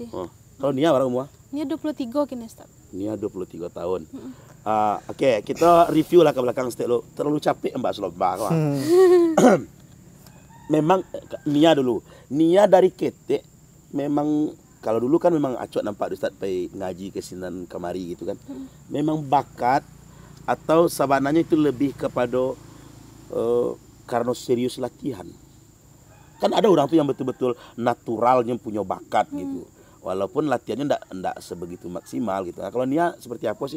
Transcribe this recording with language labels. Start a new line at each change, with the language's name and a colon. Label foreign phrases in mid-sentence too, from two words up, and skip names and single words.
Indonesian: Oh. Kalau Nia berapa umur? Ini 23 kini Ustaz. Nia 23 tahun. Oke, kita review lah ke belakang sedikit lo. Terlalu capek Mbak Slobak. Memang Nia dulu.
Minangkabau: Nia dari ketek memang kalau dulu kan memang acok nampak Ustaz pai ngaji ke sinan kemari gitu kan.
Indonesian: Memang bakat atau sabananya itu lebih kepada karena serius latihan. Kan ada orang tuh yang betul-betul naturalnya punya bakat gitu. Walaupun latihannya enggak sebegitu maksimal gitu. Nah, kalau Nia seperti apa sih?